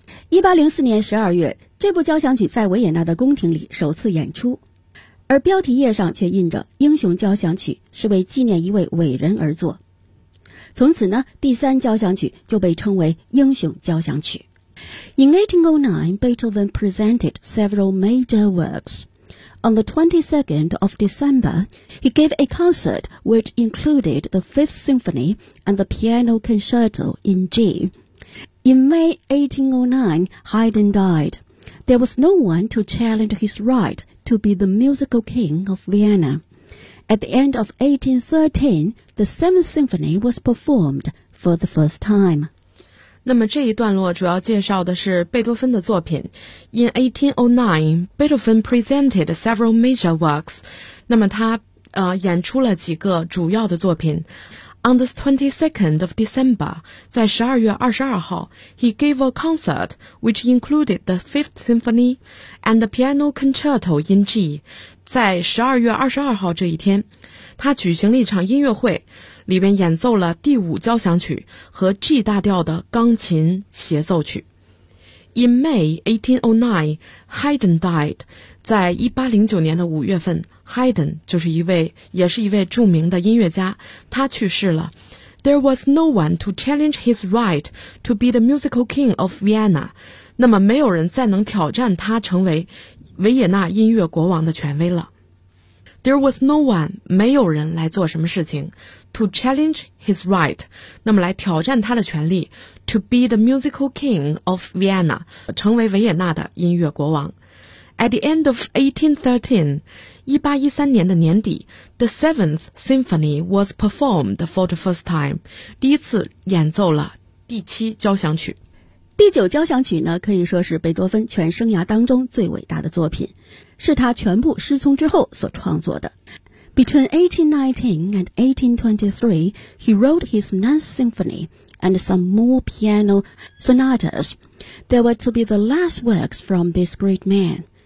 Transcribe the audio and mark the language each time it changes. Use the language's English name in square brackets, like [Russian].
[Chinese] 1804年12月，这部交响曲在维也纳的宫廷里首次演出，而标题页上却印着英雄交响曲，是为纪念一位伟人而作。从此呢，第三交响曲就被称为英雄交响曲。 [English] In 1809, Beethoven presented several major works. On the 22nd of December, he gave a concert which included the Fifth Symphony and the Piano Concerto in G. In May 1809, Haydn died. There was no one to challenge his right to be the musical king of Vienna. At the end of 1813, the Seventh Symphony was performed for the first time. [Chinese] 那么这一段落主要介绍的是贝多芬的作品。 [English] In 1809, Beethoven presented several major works. [Chinese] 那么他演出了几个主要的作品。 [English] On the 22nd of December, [Chinese] 在12月22号 [English] he gave a concert which included the Fifth Symphony and the Piano Concerto in G. [Chinese] 在12月22号这一天他举行了一场音乐会里面演奏了第五交响曲和 G 大调的钢琴协奏曲。 [English] In May 1809, Haydn died. [Chinese] 在1809年的5月份 ,Haydn 就是一位也是一位著名的音乐家他去世了。 [English] There was no one to challenge his right to be the musical king of Vienna. [Chinese] 那么没有人再能挑战他成为维也纳音乐国王的权威了。 [English] There was no one, [Chinese] 没有人来做什么事情 [English] to challenge his right, [Chinese] 那么来挑战他的权利 [English] to be the musical king of Vienna, [Chinese] 成为维也纳的音乐国王。 [English] At the end of 1813, [Chinese] 1813年的年底 [English] the Seventh Symphony was performed for the first time, [Chinese] 第一次演奏了第七交响曲。第九交响曲呢可以说是贝多芬全生涯当中最伟大的作品是他全部失聪之后所创作的。 [English] Between 1819 and 1823, he wrote his Ninth Symphony and some more piano sonatas. They were to be the last works from this great man.